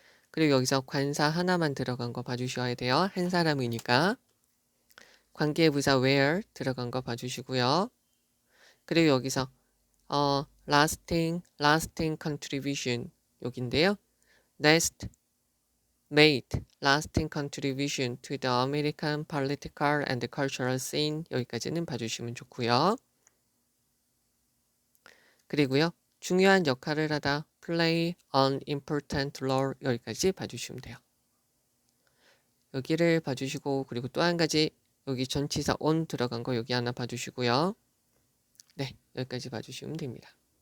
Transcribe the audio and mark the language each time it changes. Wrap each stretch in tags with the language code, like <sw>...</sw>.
<ko>그리고 여기서 관사 하나만 들어간 거 봐주셔야 돼요. 한 사람이니까. 관계부사 where 들어간 거 봐주시고요. 그리고 여기서</ko> <en>lasting contribution</en> <ko>여긴데요.</ko> <en>Next made lasting contribution to the American political and cultural scene</en> <ko>여기까지는 봐주시면 좋고요. 그리고요. 중요한 역할을 하다</ko> <en>play an important role</en> <ko>여기까지 봐주시면 돼요. 여기를 봐주시고 그리고 또 한 가지 여기 전치사 on 들어간 거 여기 하나 봐주시고요. 네, 여기까지 봐주시면 됩니다.</ko>